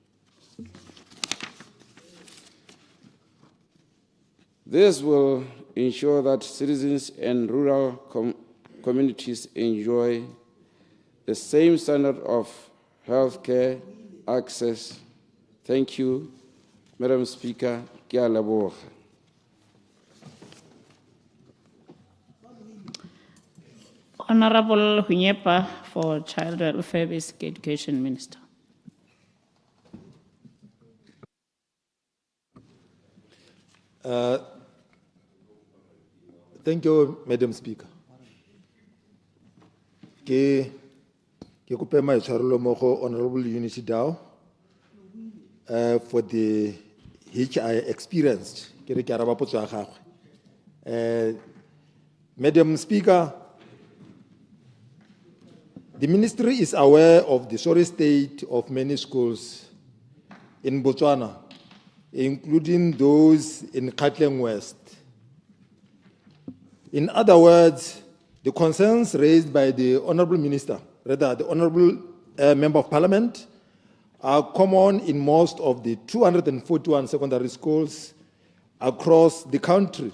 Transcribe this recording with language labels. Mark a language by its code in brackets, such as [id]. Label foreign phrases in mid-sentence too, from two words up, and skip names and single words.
[en] This will ensure that citizens and rural communities enjoy the same standard of healthcare access. Thank you, Madam Speaker. [tn] Ke a leboga. [en] Honorable Hunyepa for Child Welfare Basic Education Minister. Thank you, Madam Speaker. [tn] Ke kope maitshwarelo mo go [en] Honorable Unity Dow for the which I experienced. [tn] Ke re ke araba potso ya gagwe. [en] Madam Speaker, the ministry is aware of the sorry state of many schools in Botswana, including those in Gauteng West. In other words, the concerns raised by the Honorable Minister, rather the Honorable Member of Parliament, are common in most of the 241 secondary schools across the country.